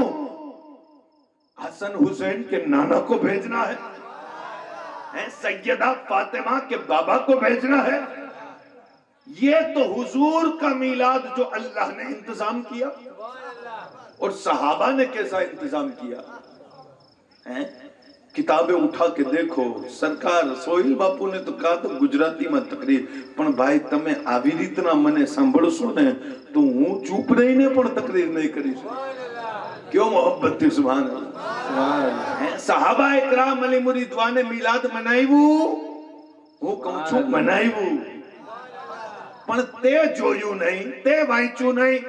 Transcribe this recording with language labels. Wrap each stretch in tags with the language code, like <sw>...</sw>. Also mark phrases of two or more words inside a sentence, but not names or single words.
<ur>حسن حسین کے نانا کو بھیجنا ہے، سیدہ فاطمہ کے بابا کو بھیجنا ہے۔ یہ تو حضور کا میلاد جو اللہ نے انتظام کیا، اور صحابہ نے کیسا انتظام کیا ہے؟ کتابیں اٹھا کے دیکھو. سرکار سوہیل باپو نے تو کہا تو گجراتی میں تقریر</ur> <gu>પણ ભાઈ તમે આવી રીતના મને સાંભળશો ને તો હું ચૂપ રહીને પણ તકરીર નહીં કરી શકું. ક્યો મોહબ્બત થી</gu> <ar>سبحان الله.</ar> <gu>સહાબા ઇકરામ અલી મુરીદવાને મિલાદ મનાવ્યું, હું કહું છું મનાવ્યું, પણ તે જોયું નહીં, તે વાંચ્યું નહીં.</gu>